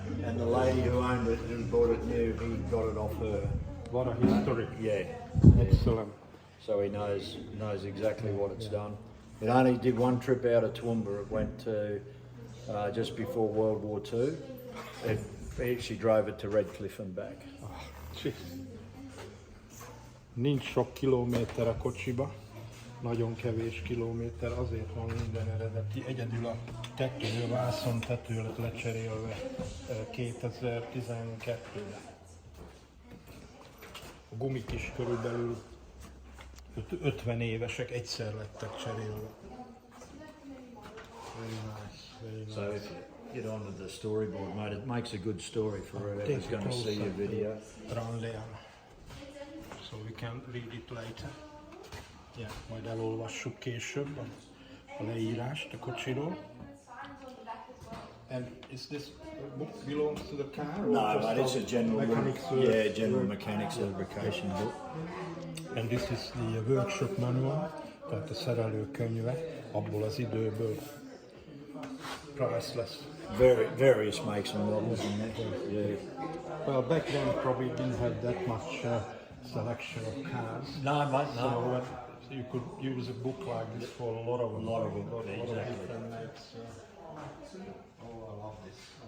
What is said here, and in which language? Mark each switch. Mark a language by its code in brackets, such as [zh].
[en] And the lady who owned it, who bought it new, he got it off her. What a history. Yeah. Excellent. So he knows exactly what it's done. It only did one trip out of Toowoomba. It went to just before World War II. She drove it to Redcliffe and back. [hu] Oh, nincs sok kilométer a kocsiba, nagyon kevés kilométer, azért van minden eredeti. Egyedül a tető, a vászon tető lett lecserélve 2012-ben. A gumik is körülbelül 50 évesek, egyszer lettek cserélve. [en] Very nice, very nice. So if you get onto the storyboard, mate, it makes a good story for whoever's going to see your video. Run down. So we can read it later. [hu] Yeah, majd elolvassuk később a leírást a kocsiról. [en] And is this book belongs to the car? Or No, just mate, it's a general mechanics mechanics lubrication book. And this is the workshop manual, [hu] tehát a szerelő könyve abból az időből. [en] Priceless. Various makes and models in there. Yeah. Well, back then probably didn't have that much selection of cars. No, mate, no. So you could use a book like this for a lot of them. Exactly. Different makes. Oh, I love this.